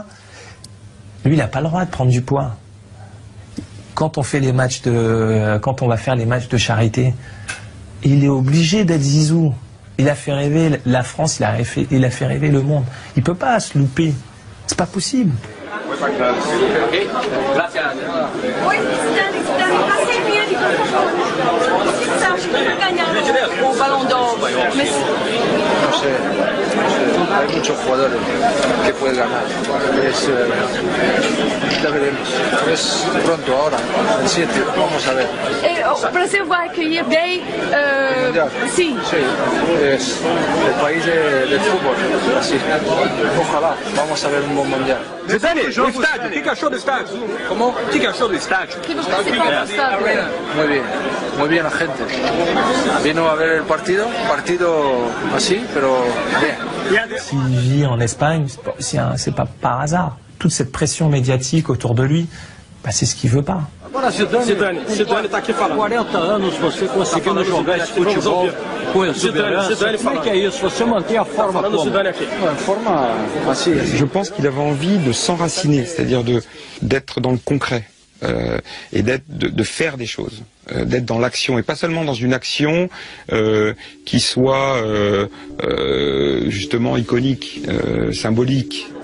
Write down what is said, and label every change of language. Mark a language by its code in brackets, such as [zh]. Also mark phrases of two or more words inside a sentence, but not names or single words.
[fr] Lui, il n'a pas le droit de prendre du poids. Quand on va faire les matchs de charité, il est obligé d'être Zizou. Il a fait rêver la France, il a fait rêver le monde. Il ne peut pas se louper. C'est pas possible. Au Ballon d'Or. [es] No sé, hay muchos jugadores que pueden ganar. Ya veremos. Es pronto ahora, el 7, vamos a ver. [pt] O Brasil vai accueillir bem. Sim. [es] Sí, es el país del fútbol. Así. Ojalá, vamos a ver un buen mundial. Zidane, [pt] o estádio, o que achou do estádio? Como? O que achou do estádio? Que você ficou do estádio? [es] Muy bien la gente. Vino a ver el partido así, pero bien. [fr] S'il vit en Espagne, c'est pas par hasard. Toute cette pression médiatique autour de lui, c'est ce qu'il veut pas. [pt] Zidane está aqui falando. 40 anos você conseguindo jogar esse futebol com exuberância. Como é que é isso? Você mantém a forma como? [fr] Je pense qu'il avait envie de s'enraciner, c'est-à-dire d'être dans le concret et de faire des choses, d'être dans l'action et pas seulement dans une action qui soit justement iconique, symbolique.